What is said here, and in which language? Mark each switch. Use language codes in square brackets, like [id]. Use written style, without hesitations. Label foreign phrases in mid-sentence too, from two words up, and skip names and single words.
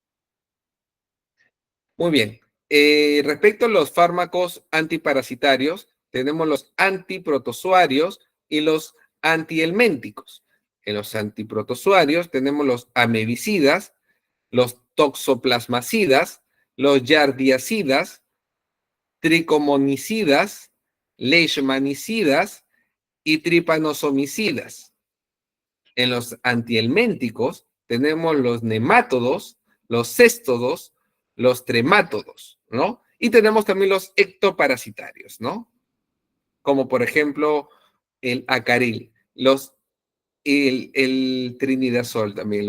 [es] Muy bien. Respecto a los fármacos antiparasitarios, tenemos los antiprotozoarios y los antihelmínticos. En los antiprotozoarios tenemos los amebicidas, los toxoplasmacidas, los yardiacidas, tricomonicidas, leishmanicidas y tripanosomicidas. En los antihelmínticos tenemos los nemátodos, los céstodos, los tremátodos, ¿no? Y tenemos también los ectoparasitarios, ¿no? Como por ejemplo el acaril, el trinidazol también.